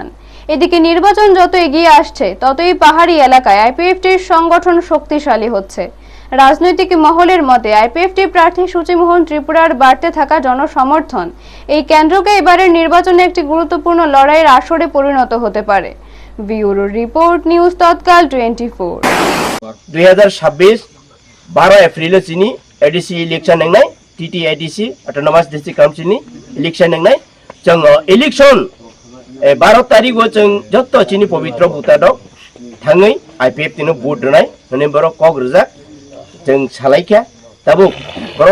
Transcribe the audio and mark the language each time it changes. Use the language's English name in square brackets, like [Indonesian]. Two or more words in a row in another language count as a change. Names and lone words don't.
[Bangla] এদিকে নির্বাচন যত এগিয়ে আসছে ততই পাহাড়ি এলাকায় আইপিএফটির সংগঠন শক্তিশালী হচ্ছে। রাজনৈতিক মহলের মতে আইপিএফটি প্রার্থী সূচিমোহন ত্রিপুরার বাড়তে থাকা জনসমর্থন এই কেন্দ্রকে এবারের নির্বাচনে একটি গুরুত্বপূর্ণ লড়াইয়ের আসরে পরিণত হতে পারে। ব্যুরো রিপোর্ট, নিউজ তৎকাল 24। [Kok Borok] 2026 12 एप्रिल चिनी एडिसी इलेक्शन नंगनाय टीटी एडिसी ऑटोनोमस डिस्ट्रिक्ट काउंसिल नि इलेक्शन नंगनाय जों इलेक्शन 12 तारिख जों जत्त चिनी पवित्र बुता दं थाङै आईपीएफ तिनो भोट होनाय माने बर' कक रोजा जों सालायखा दाबो बर'